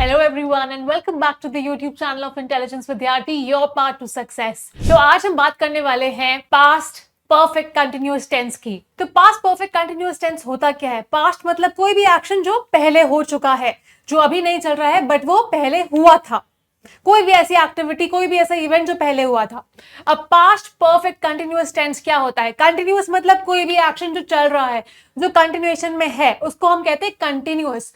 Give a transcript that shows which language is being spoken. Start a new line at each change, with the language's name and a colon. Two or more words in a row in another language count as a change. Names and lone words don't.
English: everyone and welcome back to the YouTube channel of Intelligence Vidyarthi, your path to success.
Hindi: तो आज हम बात करने वाले हैं
English: past perfect continuous tense
Hindi: की। तो
English: past perfect continuous tense
Hindi: होता क्या है? past मतलब कोई भी एक्शन जो पहले हो चुका है, जो अभी नहीं चल रहा है बट वो पहले हुआ था। कोई भी ऐसी एक्टिविटी, कोई भी ऐसा इवेंट जो पहले हुआ था। अब
English: past perfect continuous tense
Hindi: क्या होता है? कंटिन्यूअस मतलब कोई भी एक्शन जो चल रहा है, जो कंटिन्यूएशन में है, उसको हम कहते हैं कंटिन्यूअस।